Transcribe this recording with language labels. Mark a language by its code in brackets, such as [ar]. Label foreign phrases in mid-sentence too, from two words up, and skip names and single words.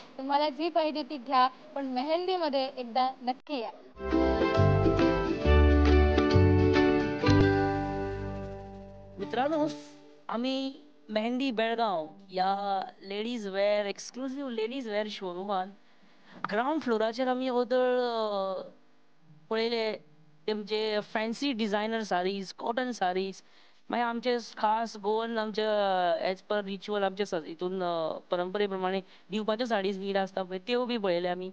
[mr] तुम्हाला जी पाहिजे ती घ्या, पण मेहंदीमध्ये एकदा नक्की या. मित्रांनो, आम्ही मेहंदी बेळगाव या [en] ladies wear exclusive ladies wear [kok] शोरूमात ग्राउंड फ्लोराचेर आमी ओदळ पळयले तेमचे [en] fancy designer sarees, cotton sarees, [kok] मागीर आमचे खास गोवन आमचे [en] as per ritual [kok] आमचे हितून परंपरे प्रमाणे दिवपाच्यो साडीज बीन आसता पळय त्यो बी पळयले आमी.